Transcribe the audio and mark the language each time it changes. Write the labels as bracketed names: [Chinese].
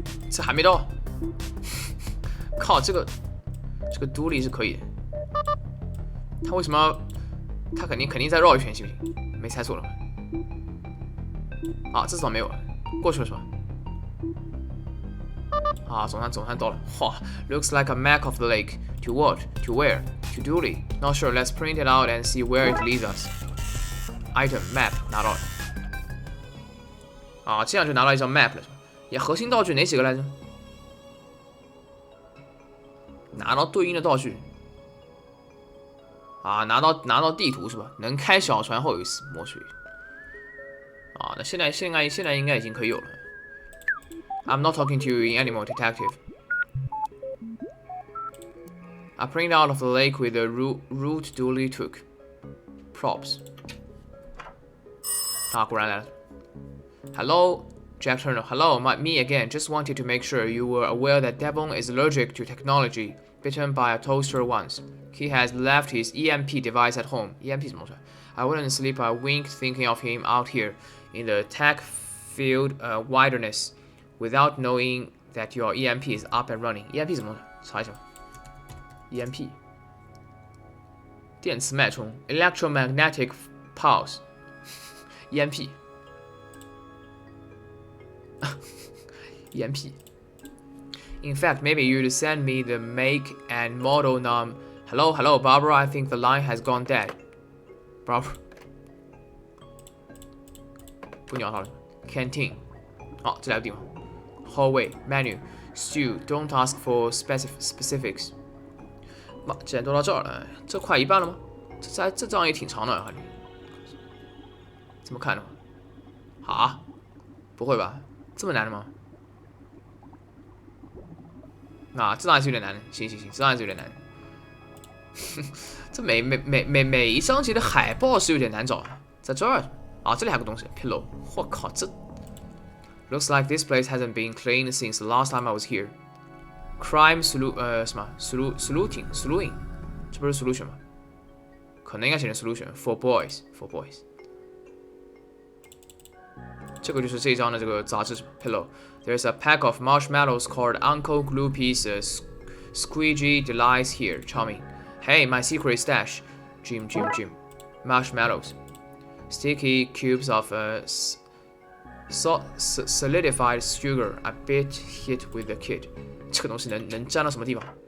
[Chinese] 这还没到。靠，这个杜利是可以的。他为什么要？他肯定再绕一圈，行不行？没猜错了吧？啊，这次没有了，过去了是吧？啊，总算到了。 [English] 哇 ，looks like a map of the lake. To what? To where? To Dooley. Not sure. Let's print it out and see where it leads us. Item map [Chinese] 拿到了。啊，这样就拿到一张 map 了，是吧？也核心道具哪几个来着？拿到对应的道具。啊，拿到地图是吧？能开小船后有一丝墨水。啊，那现在应该已经可以有了。 [English] I'm not talking to you anymore, detective. I print out of the lake with the route Dooley took. Props. [Chinese] 啊，果然来了。 [English] Hello, Jack Turner. Hello, me again. Just wanted to make sure you were aware that Devon is allergic to technology, bitten by a toaster once. He has left his EMP device at home. EMP [Chinese] 怎么说 [English] I wouldn't sleep a wink thinking of him out here in the tech-filled wilderness without knowing that your EMP is up and running. [Chinese] EMP 怎么说？查一下。 [English] EMP 电磁脉冲 electromagnetic pulse EMP EMP In fact, maybe you'd send me the make and model num. Hello, Barbara. I think the line has gone dead. [Chinese] Barbara 不鸟他了 Canteen 好，这两个地方 Hallway Menu Stew [English] Don't ask for specifics [Chinese] 妈，既然都到这儿了，这快一半了吗？这章也挺长的，好像。怎么看的？啊？不会吧？这么难的吗？啊，这章还是有点难的。行，这章还是有点难的。这每一章节的海报是有点难找的，在这儿啊，这里还有个东西 ，pillow。我靠，这 [English] looks like this place hasn't been cleaned since the last time I was here. [Chinese] Crime sleuthing， 这不是 solution 吗？可能应该写成 solution for boys。这个就是这一章的这个杂志什么 pillow。 [English] There's a pack of marshmallows called Uncle Gloopy's Squeegee Delights here. Charming. Hey, my secret stash. Jim. Marshmallows. Sticky cubes of solidified sugar. A bit hit with the kid. [Chinese] 这个东西能粘到什么地方？